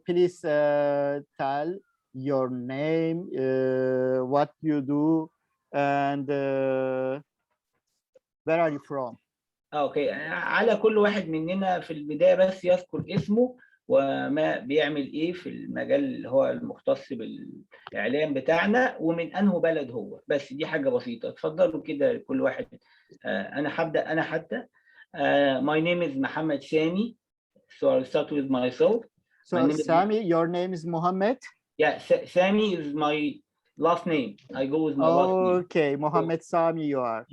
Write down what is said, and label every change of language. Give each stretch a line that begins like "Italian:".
English: Please tell your name, what you do, and where are you from? Okay.
Arabic: على كل واحد مننا في البداية بس يذكر اسمه وما بيعمل ايه في المجال اللي هو المختص بالاعلام بتاعنا ومن انه بلد هو. بس دي حاجه بسيطه. اتفضلوا كده كل واحد. انا هبدا. انا حتى
English: my name is Mohammed Sami, so I'll start with myself. So Sami, your name is Mohammed? Yeah, Sami is my last name. I go with my last name. Okay, Mohammed Sami you are.